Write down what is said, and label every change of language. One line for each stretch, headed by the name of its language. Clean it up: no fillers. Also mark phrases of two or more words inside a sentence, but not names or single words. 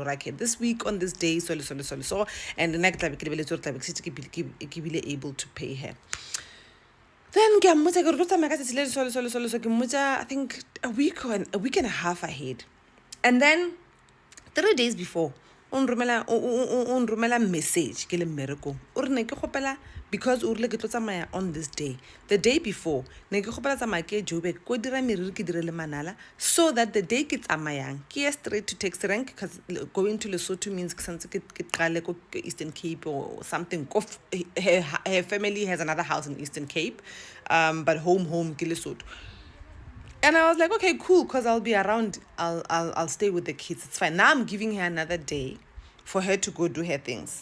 English: Okay, this week on this day, so and the next time able to pay her. Then I think a week and a half ahead. And then 3 days before,
Southern Sotho: unromela message ke le mmerekong o re ne ke kgopela
English: because
Southern Sotho: o rile ke tlo tsamaya
English: on this day. The day before
Southern Sotho: ne ke kgopela tsamaya ke Joburg ko dira meriri ke dire le Manala
English: so that the day
Southern Sotho: ke tsamayang ke ye
English: straight to taxi rank because going to Lesotho means
Southern Sotho: ke santse ke qale ko
English: Eastern Cape or something. Her family has another house in Eastern Cape, but home ke Lesotho. And I was like, okay, cool, because I'll be around. I'll stay with the kids. It's fine. Now I'm giving her another day for her to go do her things.